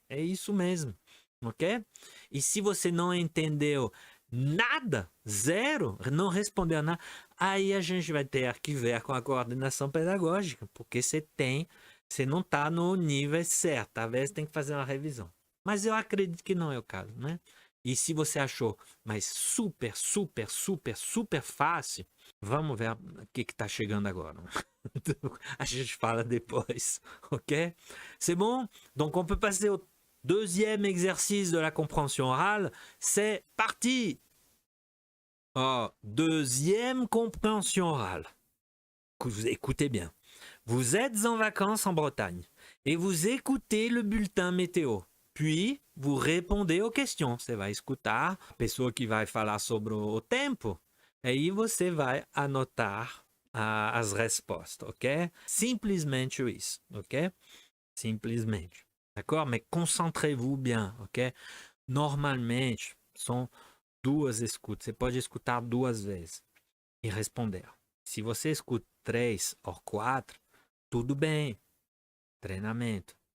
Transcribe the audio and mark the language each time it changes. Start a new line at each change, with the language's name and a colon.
Portuguese: É isso mesmo, ok? E se você não entendeu nada, zero, não respondeu nada, aí a gente vai ter que ver com a coordenação pedagógica, porque você não está no nível certo, talvez tem que fazer uma revisão. Mas eu acredito que não é o caso, né? E se você achou, mas super, super, super, super fácil, vamos ver o que está chegando agora. A gente fala depois, ok?
French: C'est bon? Donc on peut passer au deuxième exercice de la compréhension orale. C'est parti! Oh, deuxième compréhension orale. Écoutez bien. Vous êtes en vacances en Bretagne et vous écoutez le bulletin météo. Puis, vous répondez aux questions.
Portuguese: Você vai escutar a pessoa que vai falar sobre o tempo, aí você vai anotar as respostas, ok? Simplesmente isso, ok? Simplesmente, d'accord?
French: Mais concentrez-vous bien, ok?
Portuguese: Normalmente, são 2 escutas. Você pode escutar 2 vezes e responder. Se você escuta 3 ou 4, tudo bem, treinamento.